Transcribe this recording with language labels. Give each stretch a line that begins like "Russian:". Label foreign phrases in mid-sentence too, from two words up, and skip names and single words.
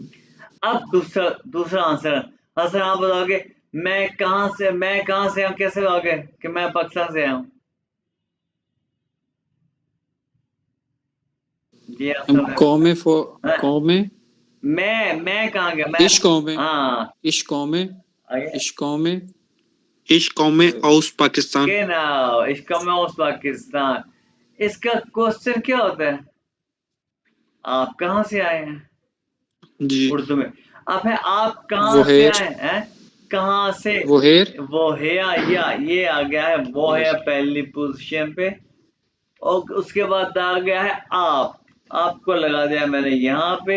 Hindi: अब दूसरा दूसरा आंसर, हसन आप बताओगे मैं कहां से हूं, कैसे बताओगे कि मैं पाकिस्तान से आया हूं, ये आंसर है।
German: komme vor
Hindi: हाँ, कौमे मैं कहाँ गया, मैं,
German: ich komme
Hindi: हाँ
German: ich komme
Hindi: आगे
German: ich komme ich komme aus Pakistan genau, ich komme aus पाकिस्तान।
Hindi: इसका क्वेश्चन क्या होता है, आप कहाँ से आए हैं, जी उर्दू में। अब है आप कहाँ से वोहेर आए हैं, कहाँ से, वोहेर वो है या ये आ गया है, वो है यस पहली पोजीशन पे, और उसके बाद आ गया है आप, आपको लगा दिया मैंने यहाँ पे।